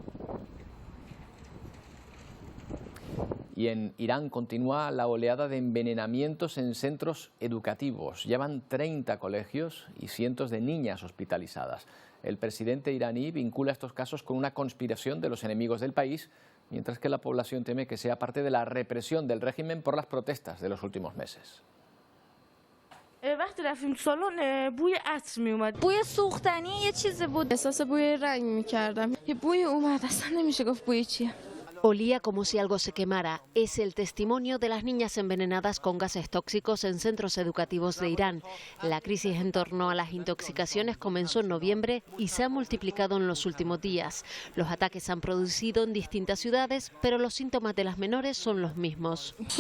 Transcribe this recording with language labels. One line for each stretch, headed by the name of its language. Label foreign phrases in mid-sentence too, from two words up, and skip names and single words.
Spanish: Y en Irán continúa la oleada de envenenamientos en centros educativos. Llevan 30 colegios y cientos de niñas hospitalizadas. El presidente iraní vincula estos casos con una conspiración de los enemigos del país mientras que la población teme que sea parte de la represión del régimen por las protestas de los últimos meses.
Persian: وقتی رفتیم سالن بوی عطر می اومد، بوی سوختنی یه چیزی بود، احساس بوی رنگ می‌کردم. یه بوی اومد، اصلا نمیشه گفت بوی چیه.
Spanish: Olía como si algo se quemara. Es el testimonio de las niñas envenenadas con gases tóxicos en centros educativos de Irán. La crisis en torno a las intoxicaciones comenzó en noviembre y se ha multiplicado en los últimos días. Los ataques se han producido en distintas ciudades, pero los síntomas de las menores son los mismos.